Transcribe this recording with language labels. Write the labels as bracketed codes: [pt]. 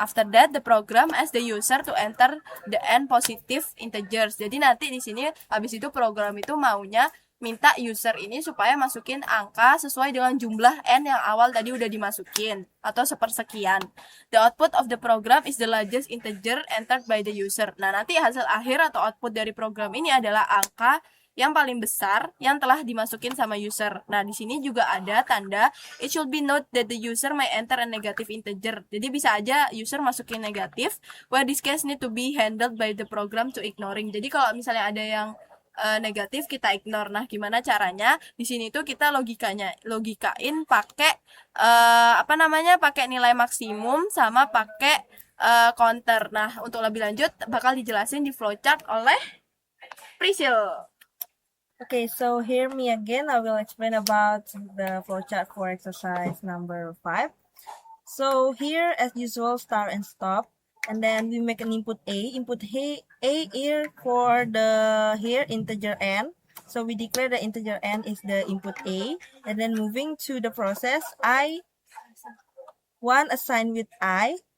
[en] After that the program asks the user to enter the n positive integers. [id] Jadi nanti di sini habis itu program itu maunya minta user ini supaya masukin angka sesuai dengan jumlah n yang awal tadi udah dimasukin atau sepersekian. [en] The output of the program is the largest integer entered by the user. [id] Nah, nanti hasil akhir atau output dari program ini adalah angka yang paling besar yang telah dimasukin sama user. Nah, di sini juga ada tanda [en] it should be note that the user may enter a negative integer. [id] Jadi bisa aja user masukin negatif, [en] where this case need to be handled by the program to ignoring. [id] Jadi kalau misalnya ada yang negatif kita ignore. Nah, gimana caranya? Di sini tuh kita logikain pakai pakai nilai maksimum sama pakai counter. Nah, untuk lebih lanjut bakal dijelasin di flowchart oleh Priscil. [en] Okay, so hear me again. I will explain about the flowchart for exercise number 5. So here, as usual, start and stop. And then we make an input A. Input A here for the integer n. So we declare the integer n is the input A. And then moving to the process, I1 assigned with I.